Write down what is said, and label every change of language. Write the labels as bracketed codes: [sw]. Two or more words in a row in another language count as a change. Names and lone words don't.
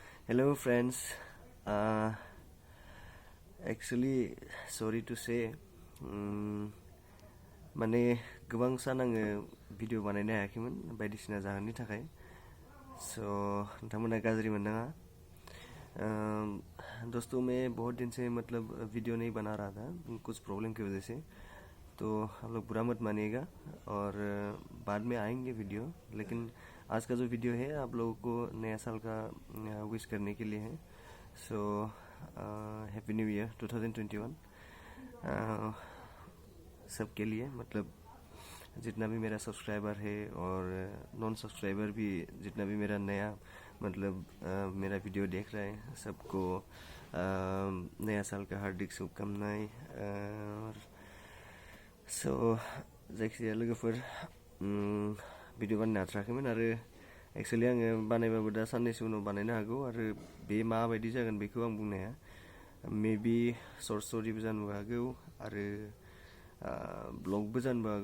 [en] Hello friends. Actually, sorry to say, [brx] माने गोबां सान आङो भिडिअ बानायनो हायाखैमोन बायदिसिना जाहोननि थाखाय। सो नोंथांमोना गाज्रि मोननाङा। [hi] दोस्तों मैं बहुत दिन से मतलब वीडियो नहीं बना रहा था कुछ प्रॉब्लम की वजह से, तो आप लोग बुरा मत मानिएगा और बाद में आएंगे वीडियो। लेकिन आज का जो वीडियो है आप लोगों को नया साल का विश करने के लिए है। [en] So Happy New Year [hi] 2021 सबके लिए, मतलब जितना भी मेरा सब्सक्राइबर है और [en] non subscriber [hi] भी, जितना भी मेरा नया मतलब मेरा वीडियो देख रहे हैं, सबको नया साल का हार्दिक शुभकामनाएं। [brx] और सो जायखिजाया लोगोफोर भिडिअ बानायनो हाथाराखैमोन आरो एक्सुवेलि आङो बानायबाबो दा साननैसो उनाव बानायनो हागौ आरो बे माबायदि जागोन बेखौ आं बुंनो हाया। मेबि सर्ट स्ट'रिबो जानोबो हागौ आरो ब्लगबो जानोबो हागौ।